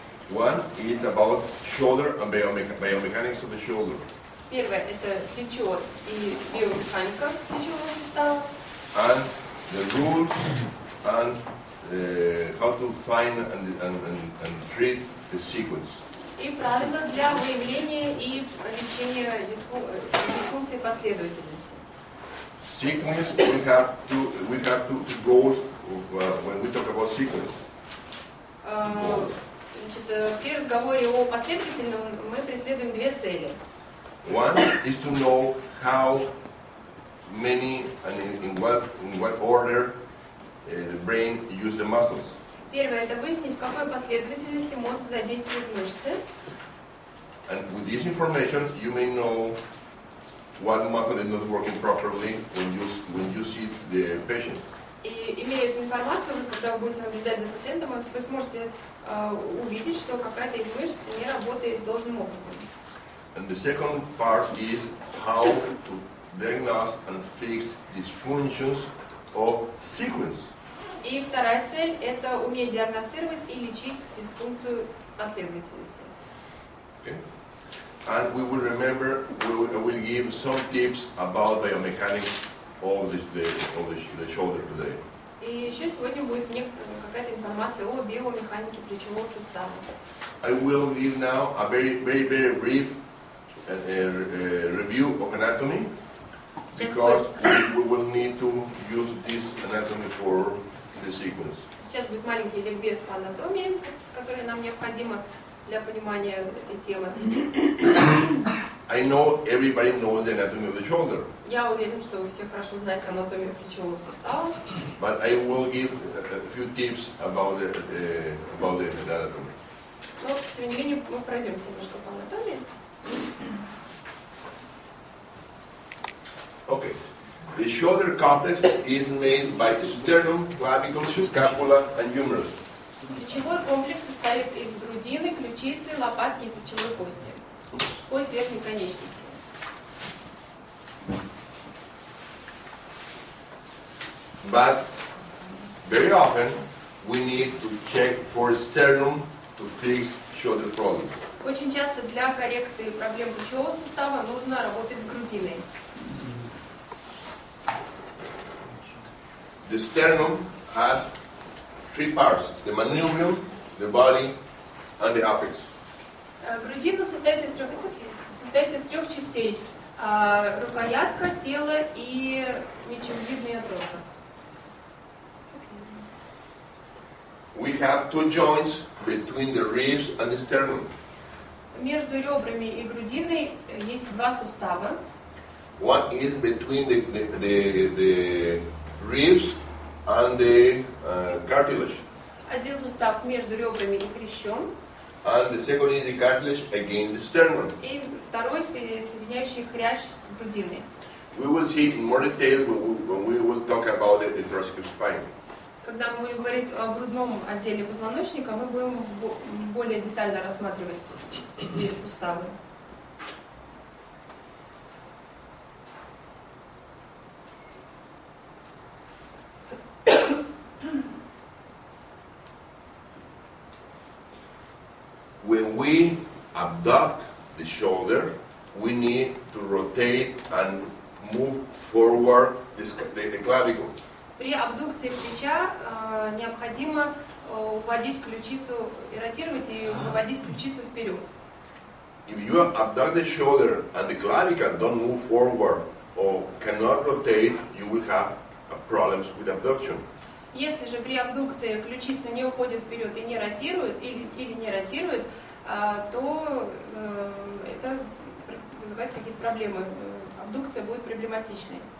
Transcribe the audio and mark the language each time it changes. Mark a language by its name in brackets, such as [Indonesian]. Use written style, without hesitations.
[English] One is about shoulder and biomechanics of the shoulder. [Russian] Первое – это плечо и биомеханика плечевого сустава. [English] And the rules and how to find and treat the sequence. [Russian] И правила для выявления и лечения дисфункции последовательности. [English] Sequence, we have to go when we talk about sequence. [Russian] Значит, при разговоре о последовательном мы преследуем две цели. [English] One is to know how many and in what order the brain use the muscles. [Russian] Первое – это выяснить, в какой последовательности мозг задействует мышцы. [English] And with this information, you may know what muscle is not working properly when you see the patient. [Russian] И имея эту информацию, когда вы будете наблюдать за пациентом, вы сможете увидеть, что какая-то из мышц не работает должным образом. [English] And the second part is how to diagnose and fix dysfunctions of sequence. [Russian] И вторая цель – это уметь диагностировать и лечить дисфункцию последовательности. [English] Okay. And we will remember, we will give some tips about biomechanics of the shoulder today. [Russian] И еще сегодня будет какая-то информация о биомеханике плечевого сустава. [English] I will give now a very brief review of anatomy, because we will need to use this anatomy for the sequence. [Russian] Сейчас будет маленький ликбез по анатомии, который нам необходимо для понимания этой темы. [English] I know everybody knows the anatomy of the shoulder. [Russian] Я уверен, что вы все хорошо знаете анатомию плечевого сустава. [English] But I will give a few tips about the anatomy. [Russian] Но, тем не менее, мы пройдемся немножко по анатомии. [English] Okay. The shoulder complex is made by sternum, clavicle, scapula, and humerus. [Russian] Плечевой комплекс состоит из грудины, ключицы, лопатки и плечевой кости. Кость верхней конечности. [English] But very often we need to check for sternum to fix shoulder problems. [Russian] Очень часто для коррекции проблем плечевого сустава нужно работать с грудиной. [English] The sternum has three parts: the manubrium, the body, and the apex. [Russian] Грудина состоит из трех частей: рукоятка, тело и мечевидный отросток. [English] We have two joints between the ribs and the sternum. [Russian] Между ребрами и грудиной есть два сустава. [English] One is between the ribs and the cartilage. [Russian] Один сустав между ребрами и хрящом. [English] And the second is the cartilage against the sternum. [Russian] И второй, соединяющий хрящ с грудиной. [English] We will see in more detail when we will talk about the thoracic spine. [Russian] Когда мы будем говорить о грудном отделе позвоночника, мы будем более детально рассматривать эти суставы. [English] When we abduct the shoulder, we need to rotate and move forward the clavicle. [Russian] При абдукции плеча необходимо уводить ключицу, ротировать и выводить ключицу вперед. [English] If you abduct the shoulder and the clavicle don't move forward or cannot rotate, you will have problems with abduction. [Russian] Если же при абдукции ключица не уходит вперед и не ротирует, или не ротирует, то это вызывает какие-то проблемы. Абдукция будет проблематичной.